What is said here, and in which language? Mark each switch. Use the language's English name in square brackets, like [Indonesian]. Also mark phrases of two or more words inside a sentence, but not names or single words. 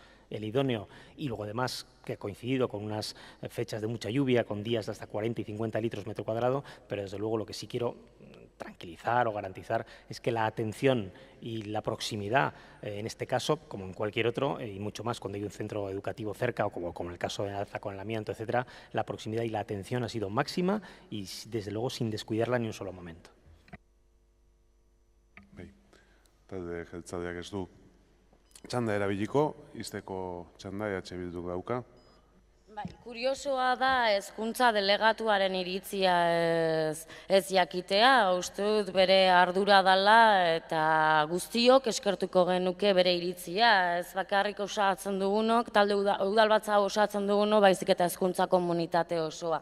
[Spanish] el idóneo, y luego además que ha coincidido con unas fechas de mucha lluvia, con días de hasta 40 y 50 litros metro cuadrado, pero desde luego lo que sí quiero tranquilizar o garantizar es que la atención y la proximidad, en este caso, como en cualquier otro, y mucho más cuando hay un centro educativo cerca, o como en el caso de Alza con el amianto, etcétera, la proximidad y la atención ha sido máxima y desde luego sin descuidarla ni un solo momento. [Basque] Talde jeltzaleak ez du txanda erabiliko, izteko txanda EH Bilduk dauka. Kuriosoa da hezkuntza delegatuaren iritzia ez jakitea, uste dut bere ardura dela eta guztiok eskertuko genuke bere iritzia, ez bakarrik osatzen dugunok, talde udalbatza osatzen dugunok, baizik eta hezkuntza komunitate osoa.